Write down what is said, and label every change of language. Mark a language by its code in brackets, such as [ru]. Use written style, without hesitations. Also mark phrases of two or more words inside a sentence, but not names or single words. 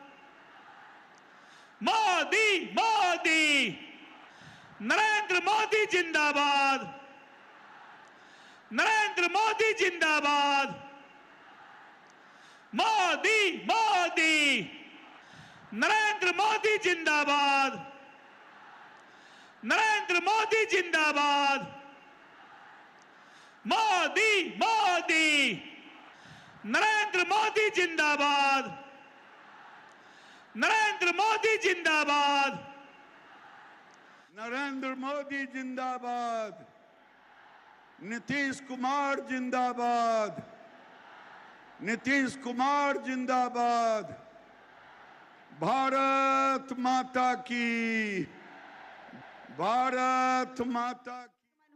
[hi] मोदी मोदी, नरेंद्र मोदी जिंदाबाद, नरेंद्र मोदी जिंदाबाद, मोदी मोदी, नरेंद्र मोदी जिंदाबाद, नरेंद्र मोदी जिंदाबाद, मोदी मोदी, नरेंद्र मोदी जिंदाबाद, नरेंद्र मोदी जिंदाबाद, नरेंद्र मोदी जिंदाबाद, नीतीश कुमार जिंदाबाद, नीतीश कुमार जिंदाबाद, भारत माता की, भारत माता की।